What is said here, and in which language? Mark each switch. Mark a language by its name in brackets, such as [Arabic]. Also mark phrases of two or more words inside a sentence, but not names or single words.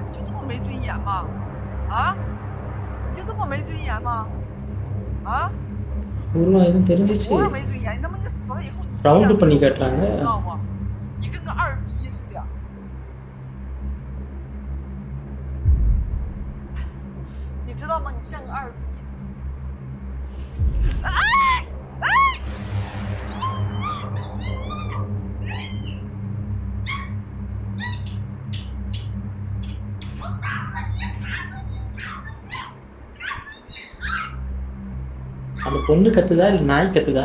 [Chinese] 你就这么没尊严吗？啊？你就这么没尊严吗？啊？ [Tamil] எதுவும் தெரிஞ்சிச்சு. [Chinese] 不是没尊严，你他妈你死了以后你 [Tamil] ரவுண்டு பண்ணி காட்டுறாங்க. [Chinese] 你知道吗？你跟个二逼似的。你知道吗？你像个二逼。哎哎！ [Tamil] அந்த பொண்ணு கத்துதா இல்லை நாய் கத்துதா?